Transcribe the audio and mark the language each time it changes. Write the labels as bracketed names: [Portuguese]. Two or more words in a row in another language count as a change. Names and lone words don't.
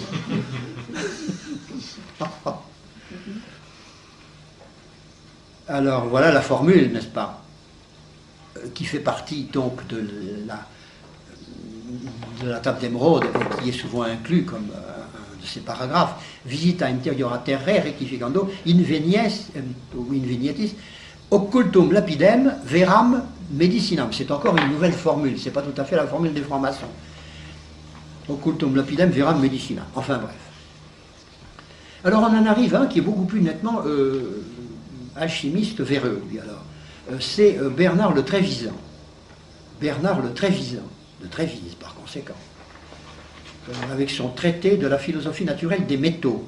[French] Alors voilà la formule, n'est-ce pas, qui fait partie donc de la table d'émeraude et qui est souvent inclus comme un de ces paragraphes. [Latin] Visita interiora terrae rectificando invenietis occultum lapidem veram medicinam. [French] C'est encore une nouvelle formule, c'est pas tout à fait la formule des francs-maçons. [Latin] Occultum lapidem veram medicinam. [French] Enfin bref. Alors on en arrive à un qui est beaucoup plus nettement alchimiste véreux, lui alors. C'est Bernard le Trévisan. Bernard le Trévisan, de Trévise par conséquent. Avec son traité de la philosophie naturelle des métaux.